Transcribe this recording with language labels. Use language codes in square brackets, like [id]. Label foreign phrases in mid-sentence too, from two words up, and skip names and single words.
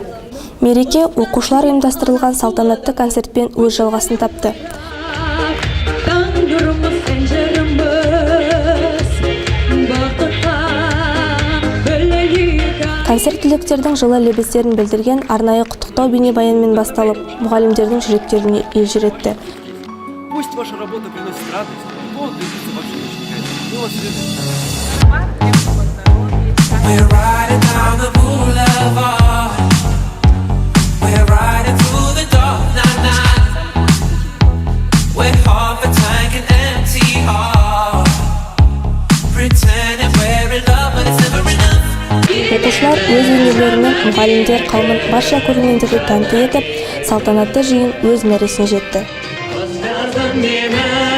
[kk] Мереке оқушылар ұйымдастырылған салтанатты концертпен өз жалғасын тапты. Концерт түлектердің жылы лебіздерін білдірген арнайы құттықтау бейнебаянмен басталып, мұғалімдердің жүректеріне елжіретті. [ru] Пусть ваша работа приносит радость, и повод гордиться вообще не возникает. Мы вас любим. [en] We're riding down the boulevard. We're riding through the dark night. We're half a tank and empty heart. Pretending we're in love, but it's never enough. [kk] Оқушылар өз өнерлерімен мұғалімдер қауымын барша көрермендерді тәнті етіп, салтанатты жиын өз мәресіне жетті.